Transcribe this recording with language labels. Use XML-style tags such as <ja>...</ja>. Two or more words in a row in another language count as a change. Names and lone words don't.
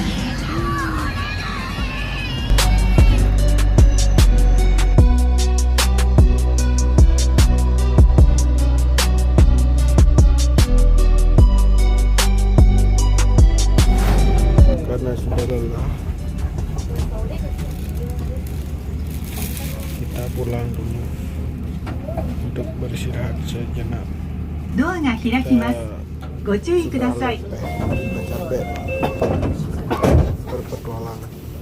<id>Karena sudah lelah, kita pulang dulu untuk beristirahat sejenak.</id> <ja>ドアが開きます。ご注意ください。</ja> <id>Sudah capek berpetualang.</id>